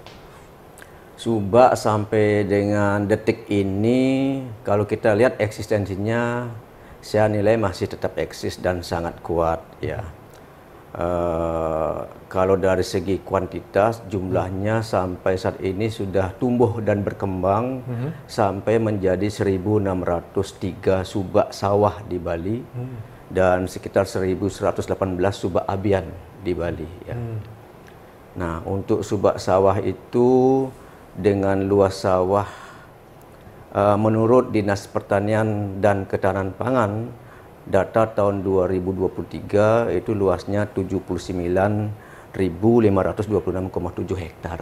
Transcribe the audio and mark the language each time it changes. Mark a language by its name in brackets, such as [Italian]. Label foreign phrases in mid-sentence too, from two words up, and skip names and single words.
[Indonesian] Subak sampai dengan detik ini, kalau kita lihat eksistensinya, saya nilai masih tetap eksis dan sangat kuat ya. Kalau dari segi kuantitas, jumlahnya sampai saat ini sudah tumbuh dan berkembang sampai menjadi 1.603 subak sawah di Bali dan sekitar 1.118 subak abian di Bali ya. Nah, untuk subak sawah itu dengan luas sawah menurut Dinas Pertanian dan Ketahanan Pangan, data tahun 2023 itu luasnya 79.526,7 hektar.